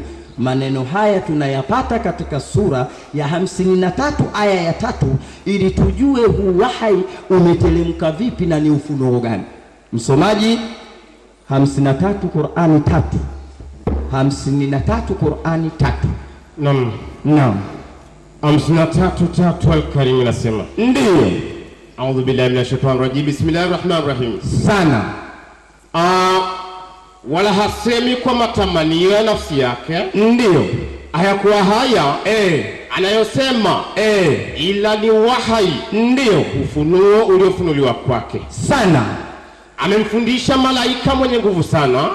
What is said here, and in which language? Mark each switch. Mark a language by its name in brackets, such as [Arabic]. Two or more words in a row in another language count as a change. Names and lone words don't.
[Swahili] Maneno haya tunayapata katika sura ya 53 aya ya 3, ili tujue huu wahai umetelemka vipi na ni ufunuo gani. Msomaji, 53 Qur'ani 3. 53 Qur'ani 3. Naam. 53:3 Al-Karim inasema. Ndiyo. [Arabic] أعوذ بالله من الشيطان الرجيم. بسم الله الرحمن الرحيم. [Swahili] Sana. Wala hasemi kwa matamanio ya nafsi yake. Ndiyo. Hayakuwa haya anayosema ila ni wahai. Ndiyo. Ufunuo uliofunuliwa kwake. Sana. Amemfundisha malaika mwenye nguvu sana.